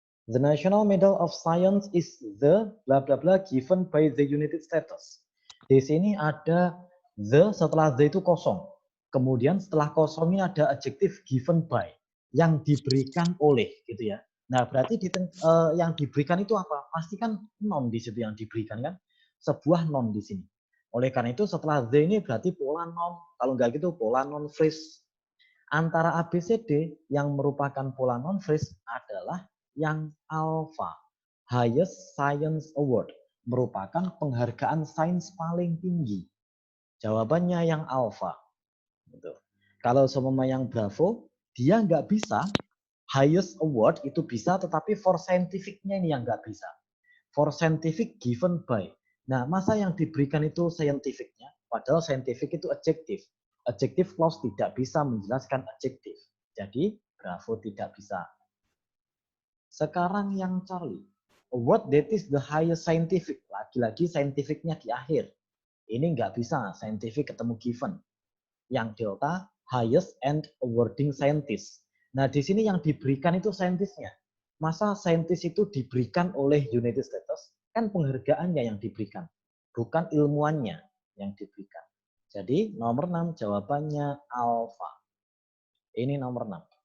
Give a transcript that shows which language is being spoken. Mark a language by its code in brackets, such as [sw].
[en] The National Medal of Science is the bla bla bla given by the United States. [id] Di sini ada the, setelah the itu kosong. Kemudian setelah kosong ini ada adjektif given by, yang diberikan oleh gitu ya. Nah, berarti yang diberikan itu apa? Pasti kan non di situ yang diberikan kan? Sebuah non di sini. Oleh karena itu setelah the ini berarti pola non. Kalau enggak gitu pola non phrase. Antara ABCD yang merupakan pola non phrase adalah yang alpha, [en] highest science award, [id] merupakan penghargaan sains paling tinggi. Jawabannya yang alpha. Gitu. Kalau semua yang bravo, dia nggak bisa. Highest award itu bisa, tetapi for scientific-nya ini yang nggak bisa. For scientific given by. Nah, masa yang diberikan itu scientific-nya, padahal scientific itu adjektif. Adjective clause tidak bisa menjelaskan adjektif. Jadi, bravo tidak bisa. Sekarang yang Charlie. [en] What that is the highest scientific. [id] Lagi-lagi scientificnya di akhir. Ini nggak bisa scientific ketemu given. [en] Yang delta, highest and awarding scientist. [id] Nah, di sini yang diberikan itu scientistnya. Masa scientist itu diberikan oleh United States? Kan penghargaannya yang diberikan. Bukan ilmuannya yang diberikan. Jadi nomor 6 jawabannya alpha. Ini nomor 6.